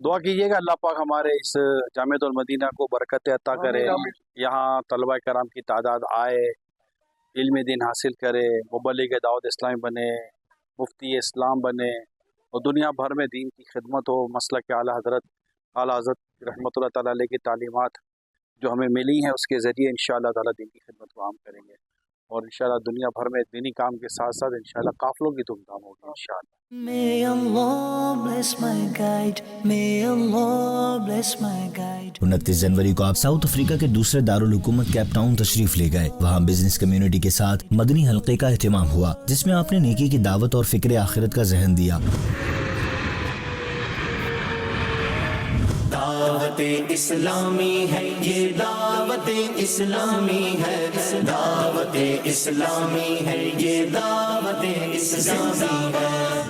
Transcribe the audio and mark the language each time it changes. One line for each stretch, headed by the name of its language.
Urdu: دعا کیجیے گا اللہ پاک ہمارے اس جامعۃ المدینہ کو برکت عطا کرے، یہاں طلبہ کرام کی تعداد آئے، علم دین حاصل کرے، مبلغ دعوت اسلامی بنے، مفتی اسلام بنے، اور دنیا بھر میں دین کی خدمت ہو. مسلک اعلیٰ حضرت رحمۃ اللہ تعالیٰ علیہ کی تعلیمات جو ہمیں ملی ہیں اس کے ذریعے انشاءاللہ تعالیٰ دین کی خدمت کو عام کریں گے، اور انشاءاللہ دنیا بھر میں دینی کام کے ساتھ ساتھ انشاءاللہ قافلوں کی دھوم دھام ہوگی انشاءاللہ.
English: May Allah bless my guide. May Allah bless my guide.
Urdu: 29 جنوری کو آپ ساؤتھ افریقہ کے دوسرے دارالحکومت کیپ ٹاؤن تشریف لے گئے. وہاں بزنس کمیونٹی کے ساتھ مدنی حلقے کا اہتمام ہوا، جس میں آپ نے نیکی کی دعوت اور فکر آخرت کا ذہن دیا. دعوت اسلامی ہے یہ، دعوت اسلامی ہے، دعوت اسلامی ہے یہ، دعوت اسلامی ہے.